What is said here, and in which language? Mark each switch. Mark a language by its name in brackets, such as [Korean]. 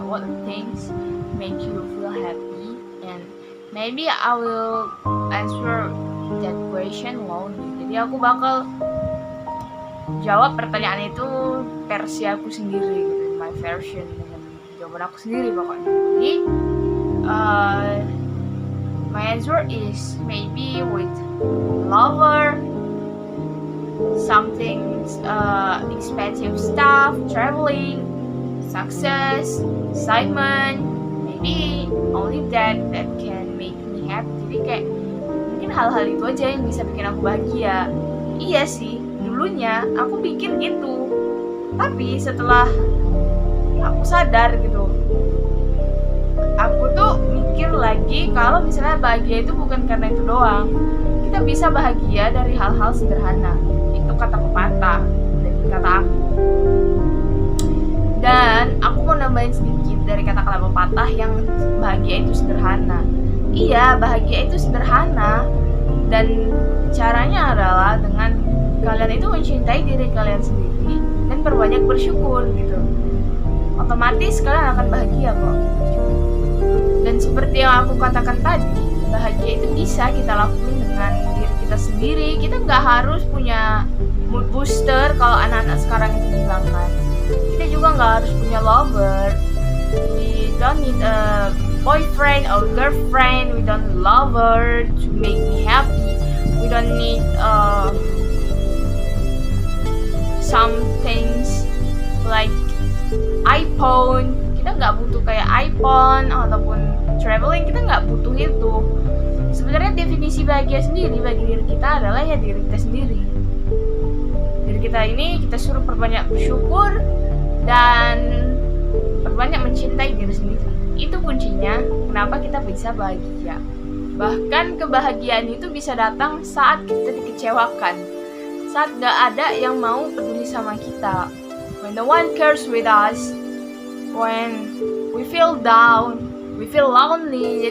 [English] What things make you feel happy? And maybe I will answer that question lonely. [Indonesian] Jadi aku bakal jawab pertanyaan itu versi aku sendiri gitu, [English] my version, [Indonesian] dengan jawaban aku sendiri pokoknya. Jadi [English] my answer is maybe with lover, something expensive stuff, traveling, success, excitement, maybe only that can make me happy. [Indonesian] Jadi kayak mungkin hal-hal itu aja yang bisa bikin aku bahagia. Iya sih, dulunya aku pikir gitu, tapi setelah aku sadar gitu, aku tuh mikir lagi kalau misalnya bahagia itu bukan karena itu doang. Kita bisa bahagia dari hal-hal sederhana. Itu kata pepatah dari kata aku. Dan aku mau nambahin sedikit dari kata-kata pepatah yang bahagia itu sederhana. Iya, bahagia itu sederhana, dan caranya adalah dengan kalian itu mencintai diri kalian sendiri dan berbanyak bersyukur gitu. Otomatis kalian akan bahagia kok. Dan seperti yang aku katakan tadi, bahagia itu bisa kita lakuin dengan diri kita sendiri. Kita nggak harus punya mood booster kalau anak-anak sekarang itu bilang kan. Kita juga nggak harus punya lover. [English] We don't need a boyfriend or girlfriend. We don't need lover to make me happy. We don't need some things like iPhone. [Indonesian] Kita nggak butuh kayak iPhone ataupun traveling. Kita nggak butuh itu. Sebenarnya definisi bahagia sendiri bagi diri kita adalah ya diri kita sendiri. Diri kita ini kita suruh perbanyak bersyukur dan perbanyak mencintai diri sendiri. Itu kuncinya kenapa kita bisa bahagia. Bahkan kebahagiaan itu bisa datang saat kita dikecewakan, saat gak ada yang mau peduli sama kita, [English] when no one cares with us, when we feel down, we feel lonely.